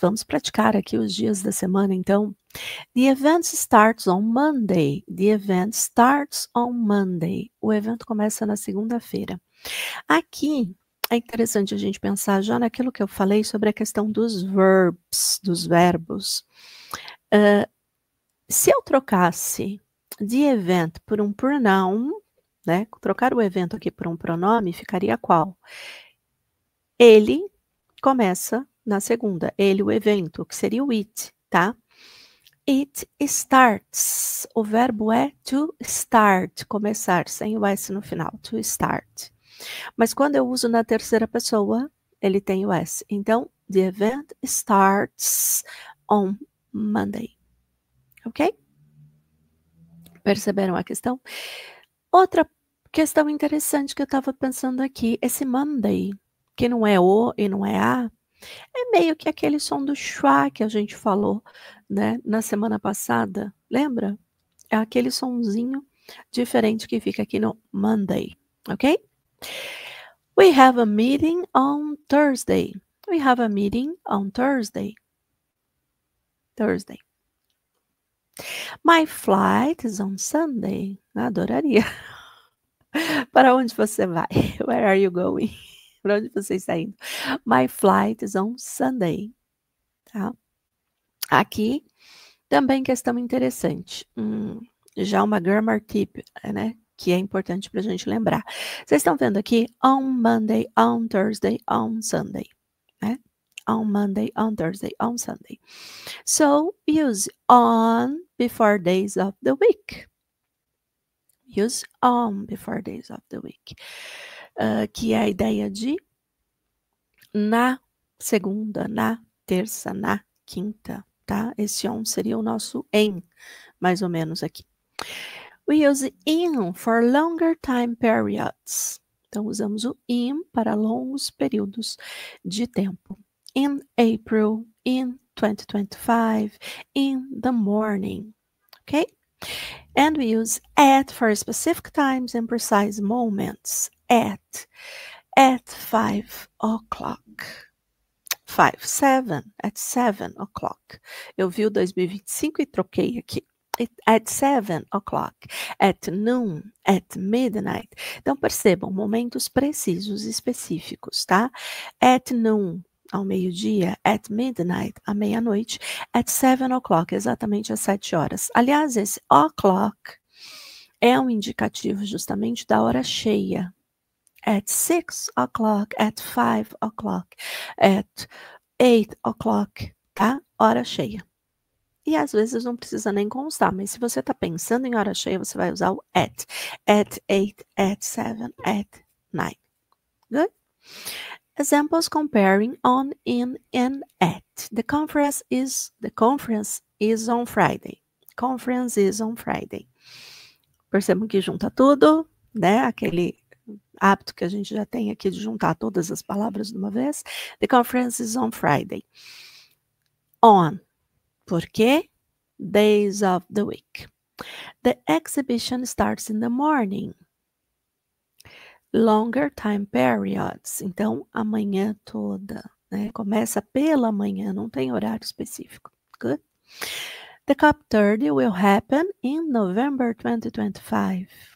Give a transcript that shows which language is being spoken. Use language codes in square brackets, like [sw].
[pt] Vamos praticar aqui os dias da semana, então. [en] The event starts on Monday. The event starts on Monday. [pt] O evento começa na segunda-feira. Aqui é interessante a gente pensar já naquilo que eu falei sobre a questão dos verbs, dos verbos. Se eu trocasse [en] the event [pt] por um pronoun, né? Trocar o evento aqui por um pronome, ficaria qual? Ele começa na segunda. Ele, o evento, que seria o it, tá? [en] It starts. [pt] O verbo é [en] to start, [pt] começar, sem o S no final, to start. Mas quando eu uso na terceira pessoa, ele tem o S. Então, [en] the event starts on Monday. [pt] Ok? Perceberam a questão? Outra questão interessante que eu estava pensando aqui, esse Monday, que não é o e não é a, é meio que aquele som do schwa que a gente falou, né, na semana passada, lembra? É aquele sonzinho diferente que fica aqui no Monday, ok? [en] We have a meeting on Thursday. We have a meeting on Thursday. Thursday. My flight is on Sunday. [pt] Adoraria. Para onde você vai? [en] Where are you going? [pt] Para onde você está indo? [en] My flight is on Sunday. [pt] Tá? Aqui também questão interessante. Já uma [en] grammar tip, [pt] né? Que é importante para a gente lembrar. Vocês estão vendo aqui [en] on Monday, on Thursday, on Sunday, [pt] né? [en] On Monday, on Thursday, on Sunday. So use on before days of the week. Use on before days of the week. [pt] que é a ideia de na segunda, na terça, na quinta, tá? Esse on seria o nosso em, mais ou menos aqui. [en] We use in for longer time periods. [pt] Então, usamos o in para longos períodos de tempo. [en] In April, in 2025, in the morning, okay? And we use at for specific times and precise moments. At 5 o'clock. 7, at 7 o'clock. [pt] Eu vi o 2025 e troquei aqui. [en] At 7 o'clock, at noon, at midnight. [pt] Então, percebam, momentos precisos, específicos, tá? [en] At noon, [pt] ao meio-dia, [en] at midnight, [pt] à meia-noite, [en] at 7 o'clock, [pt] exatamente às 7 horas. Aliás, esse o'clock é um indicativo justamente da hora cheia. [en] At 6 o'clock, at 5 o'clock, at 8 o'clock, tá? [pt] Hora cheia. E às vezes não precisa nem constar, mas se você está pensando em hora cheia, você vai usar o at. [en] At 8, at 7, at 9. Good? Examples comparing on, in, and at. The conference is on Friday. Conference is on Friday. [pt] Percebam que junta tudo, né? Aquele hábito que a gente já tem aqui de juntar todas as palavras de uma vez. [en] The conference is on Friday. On. [pt] Por quê? [en] Days of the week. The exhibition starts in the morning. Longer time periods. [pt] Então, a manhã toda, né? Começa pela manhã, não tem horário específico. [en] Good? The COP30 will happen in November 2025.